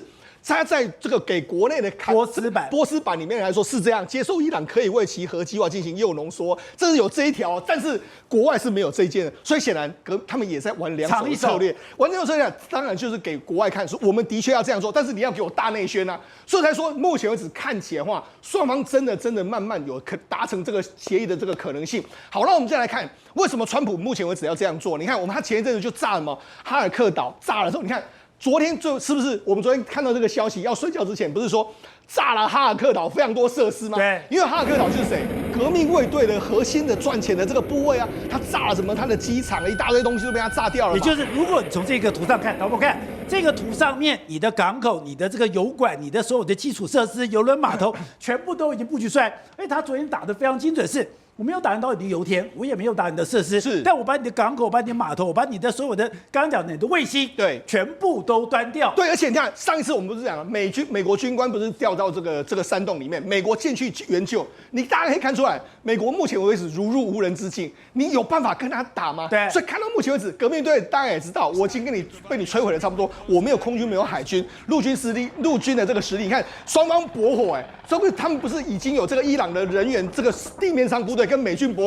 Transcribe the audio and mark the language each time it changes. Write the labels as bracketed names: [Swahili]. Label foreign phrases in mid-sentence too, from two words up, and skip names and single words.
[Chinese] 他在這個給國內的波斯版裡面來說是這樣，接受伊朗可以為其核計劃進行鈾濃縮，這是有這一條，但是國外是沒有這一件的，所以顯然他們也在玩兩手策略。玩兩手策略當然就是給國外看，說我們的確要這樣做，但是你要給我大內宣啊，所以才說目前為止看起來的話，雙方真的慢慢有可達成這個協議的這個可能性。好，那我們再來看為什麼川普目前為止要這樣做？你看，他前一陣子就炸了嘛，哈爾克島炸了之後，你看。昨天就是不是我們昨天看到這個消息，要睡覺之前不是說炸了哈爾克島非常多設施嗎？對，因為哈爾克島就是誰？革命衛隊的核心的賺錢的這個部位啊，他炸了什麼？他的機場一大堆東西都被他炸掉了。也就是如果你從這個圖上看，導播看這個圖上面，你的港口、你的這個油管、你的所有的基礎設施、郵輪碼頭，全部都已經布局出來。他昨天打得非常精準，是。我沒有打到你的油田，我也沒有打你的設施，是，但我把你的港口、把你的碼頭、我把你的所有的剛剛講的你的衛星，對，全部都端掉。對，而且你看上一次我們不是講了，美國軍官不是掉到這個山洞裡面，美國進去援救，你大家可以看出來，美國目前為止如入無人之境，你有辦法跟他打嗎？對，所以看到目前為止，革命隊大家也知道，我已經被你摧毀了差不多，我沒有空軍，沒有海軍，陸軍的這個實力，你看雙方駁火，所以他們不是已經有這個伊朗的人員，這個地面上部隊跟美軍駁火。